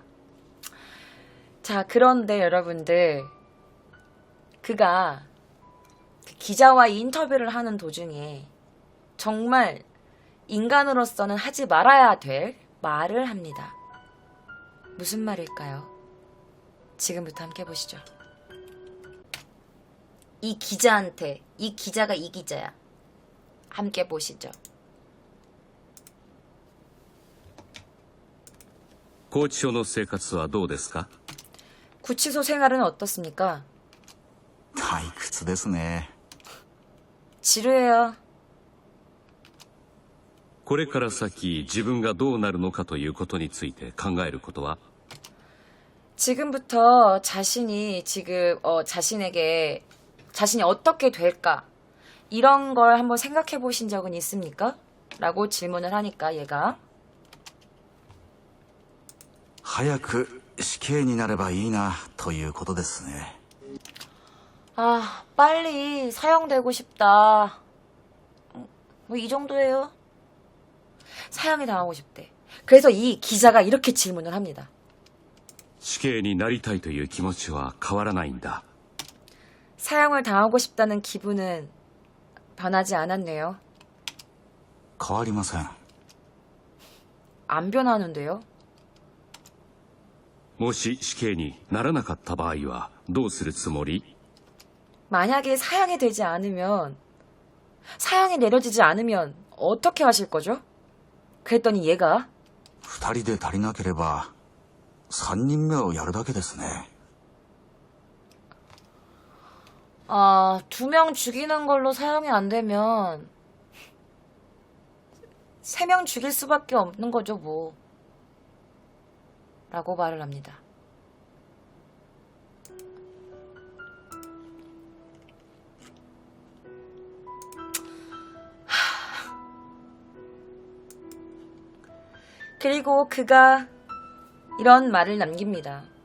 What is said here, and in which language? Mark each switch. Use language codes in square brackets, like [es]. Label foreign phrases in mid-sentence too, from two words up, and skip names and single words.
[ko] 자, 그런데 여러분들, 그가 기자와 인터뷰를 하는 도중에 정말 인간으로서는 하지 말아야 될 말을 합니다. 무슨 말일까요? 지금부터 함께 보시죠. 이 기자한테, 이 기자가 이 기자야. 함께 보시죠. [ja] 拘置所の生活はどうですか？ [ko] 구치소 생활은 어떻습니까? [ja] 退屈ですね。 [ko] 지루해요. [ja] これから先自分がどうなるのかということについて考えることは？ [ko] 지금부터 자신이 자신이 어떻게 될까? 이런 걸 한번 생각해 보신 적은 있습니까? 라고 질문을 하니까 얘가 [ja] 早く死刑になればいいなということですね。 [ko] 아, 빨리 사형되고 싶다. 뭐 이 정도예요. 사형이 당하고 싶대. 그래서 이 기자가 이렇게 질문을 합니다. [ja] 死刑になりたいという気持ちは変わらないんだ。 [ko] 사형을 당하고 싶다는 기분은 변하지 않았네요. [ja] 変わりません。 [ko] 안 변하는데요. [ja] もし死刑にならなかった場合はどうするつもり？ [ko] 만약에 사형이 되지 않으면, 사형이 내려지지 않으면 어떻게 하실 거죠? 그랬더니 얘가 [ja] 二人で足りなければ三人目をやるだけですね。 [ko] 2명 죽이는 걸로 사형이 안 되면 3명 죽일 수밖에 없는 거죠, 뭐. 라고 말을 합니다. 그리고 그가 이런 말을 남깁니다.